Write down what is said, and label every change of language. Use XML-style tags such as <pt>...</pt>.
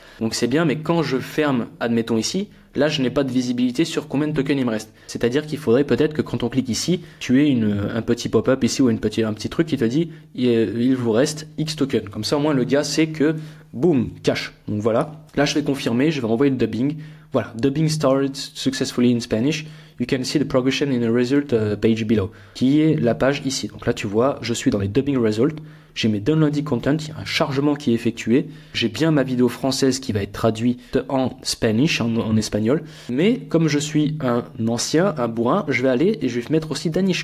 <fr>Donc c'est bien, mais quand je ferme, admettons ici, là je n'ai pas de visibilité sur combien de tokens il me reste. C'est-à-dire qu'il faudrait peut-être que quand on clique ici, tu aies un petit pop-up ici ou un petit truc qui te dit il vous reste X tokens. Comme ça au moins le gars sait que boum, cache. Donc voilà. Là je vais confirmer, je vais envoyer le dubbing.</fr> <en>Voilà, dubbing started successfully in Spanish. You can see the progression in the result page below,</en> <fr>qui est la page ici. Donc là, tu vois, je suis dans les dubbing results. J'ai mes downloading content, il y a un chargement qui est effectué. J'ai bien ma vidéo française qui va être traduite en Spanish, en espagnol. Mais comme je suis un ancien, un bourrin, je vais aller et je vais mettre aussi Danish.</fr>